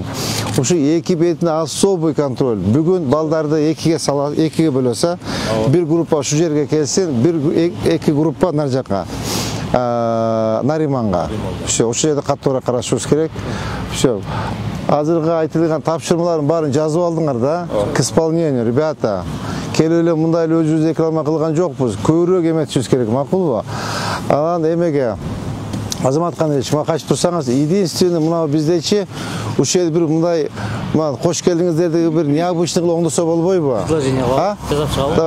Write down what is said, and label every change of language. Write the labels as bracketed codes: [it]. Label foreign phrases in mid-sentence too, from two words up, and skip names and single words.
[ky] Ушу эки бетине [ru] особый контроль. [ky] Бүгүн балдарды экиге бөлөсө, бир группа ушу жерге келсин, эки группа нар жака. Нариманга. Ошол жерде каттуураак карашыбыз керек. Всё. Азыркы айтылган тапшырмалардын баарын жазып алдыңар да. [ru] К исполнению, ребята. [ky] Келип эле мындай эле өзүбүз реклама кылган жокпуз. Көбүрөөк эметишибиз керек, макулбу? Анан эмеге Азамат Кандыевич, мага кайтып турсаңыз, единственный мына биздечи ушул жерде бир мындай кош келдиңиздер деген бир необычный кылып оңдосо болбойбу? Предложение жазып чыгабы?